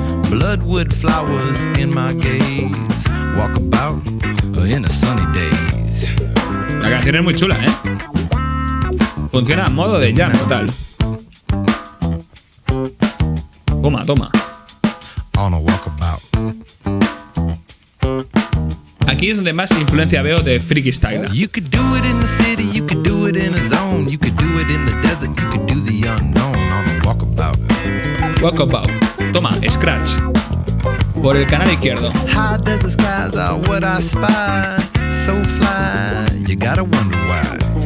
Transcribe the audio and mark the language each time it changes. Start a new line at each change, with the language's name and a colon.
English: Bloodwood flowers in my gaze. Walk about in the sunny days.
Spanish: La canción es muy chula, ¿eh? Funciona a modo de jam total. Toma, toma.
English: On a walkabout.
Spanish: Aquí es donde más influencia veo de Freaky Style.
English: You could do it in the city, you could do it in a zone, you could do it in the desert, you could do the unknown on a walkabout.
Spanish: Walkabout. Toma, Scratch. Por el canal izquierdo.
English: High desert skies are what I spy. So fly, you gotta wonder why.